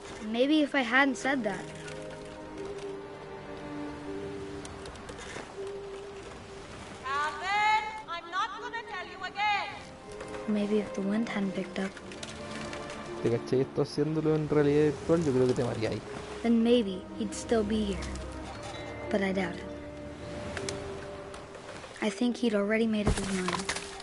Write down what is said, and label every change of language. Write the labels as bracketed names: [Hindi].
[English] Maybe if I hadn't said that, Calvin! I'm not gonna tell you again! maybe if the wind hadn't picked up, [Spanish] ¿Te caché esto haciéndolo en realidad virtual? Yo creo que te mareáis. [English] then maybe he'd still be here. But I doubt it. I think he'd already made up his mind.